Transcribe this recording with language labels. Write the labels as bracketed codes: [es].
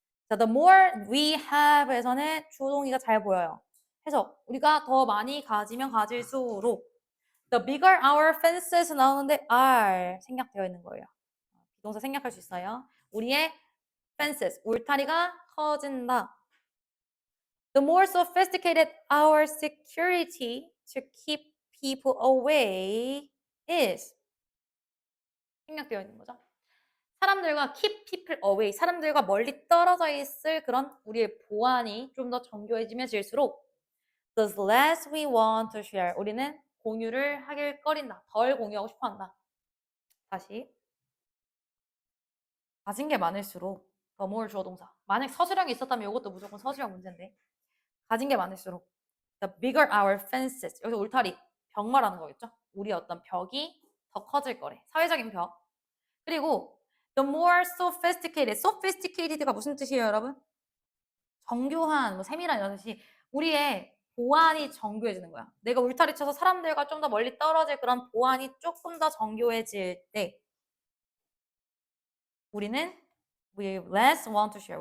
[ko] 자, the more we have에서는 주동이가 잘 보여요. 해석, 우리가 더 많이 가지면 가질수록 [en] the bigger our fences [ko] 나오는데 are 생략되어 있는 거예요. 비동사 생략할 수 있어요. 우리의 fences, 울타리가 커진다. [en] The more sophisticated our security to keep people away is. [ko] 생략되어 있는 거죠. 사람들과 keep people away, 사람들과 멀리 떨어져 있을 그런 우리의 보안이 좀 더 정교해지면질수록 [en] the less we want to share, [ko] 우리는 공유를 하길 꺼린다. 덜 공유하고 싶어 한다. 다시. 가진 게 많을수록 the more 주어 동사. 만약 서술형이 있었다면 이것도 무조건 서술형 문제인데 가진 게 많을수록 the bigger our fences. 여기서 울타리, 벽 말하는 거겠죠? 우리 어떤 벽이 더 커질 거래. 사회적인 벽. 그리고 the more sophisticated. sophisticated가 무슨 뜻이에요, 여러분? 정교한, 뭐 세밀한 이런 뜻이 우리의 보안이 정교해지는 거야. 내가 울타리 쳐서 사람들과 좀 더 멀리 떨어질 그런 보안이 조금 더 정교해질 때 우리는 [en] we less want to share.